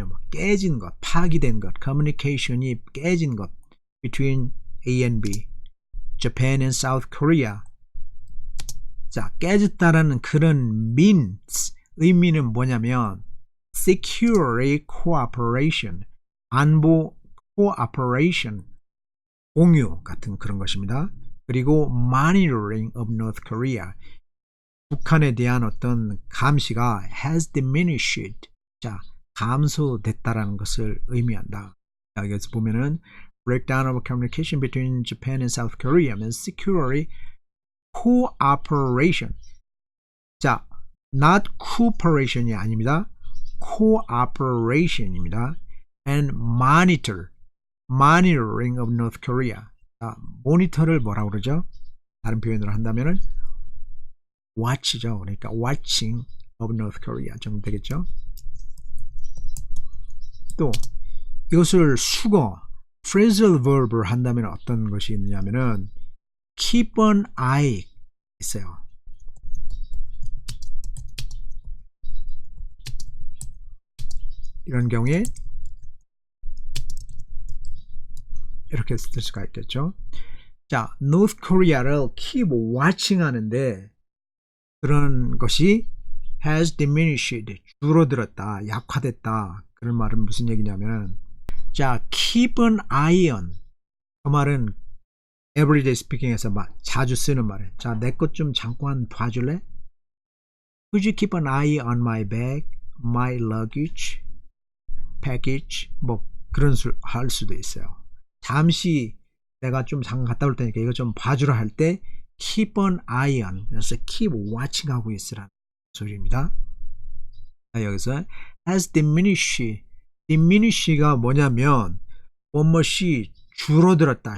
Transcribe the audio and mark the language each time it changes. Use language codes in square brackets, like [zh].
[ko] 깨진 것, 파기된 것, communication이 깨진 것 [en] between A and B, [ko] Japan and South Korea. 자, 깨졌다라는 그런 means, 의미는 뭐냐면 security cooperation, 안보 cooperation, 공유 같은 그런 것입니다. 그리고 monitoring of North Korea, 북한에 대한 어떤 감시가 [en] has diminished. [ko] 자, 감소됐다라는 것을 의미한다. [en] 자, 여기서 보면은 breakdown of communication between Japan and South Korea means security cooperation. [ko] 자, not cooperation이 아닙니다. cooperation입니다. [en] and monitoring of North Korea. [ko] 자, 모니터를 뭐라고 그러죠? 다른 표현으로 한다면은 watch죠. [en] 그러니까 watching of North Korea [ko] 정도 되겠죠. 또 이것을 수거 phrasal verb을 한다면 어떤 것이 있느냐면은 [en] keep an eye [ko] 있어요. 이런 경우에 이렇게 쓸 수가 있겠죠. 자, North Korea를 [en] keep watching [ko] 하는데 그런 것이 [en] has diminished, [ko] 줄어들었다, 약화됐다. 그런 말은 무슨 얘기냐면 자, [en] keep an eye on. [ko] 그 말은 [en] everyday speaking [ko] 에서 자주 쓰는 말이에요. 자, 내 것 좀 잠깐 봐줄래? [en] Could you keep an eye on my bag, my luggage, package? [ko] 뭐 그런 할 수도 있어요. 잠시 내가 좀 잠깐 갔다 올 테니까 이거 좀 봐주라 할 때 keep an eye on. 그래서 keep watching 하고 있으라는 소리입니다. 자, 여기서 has diminished. diminish가 뭐냐면 무엇이 줄어들었다.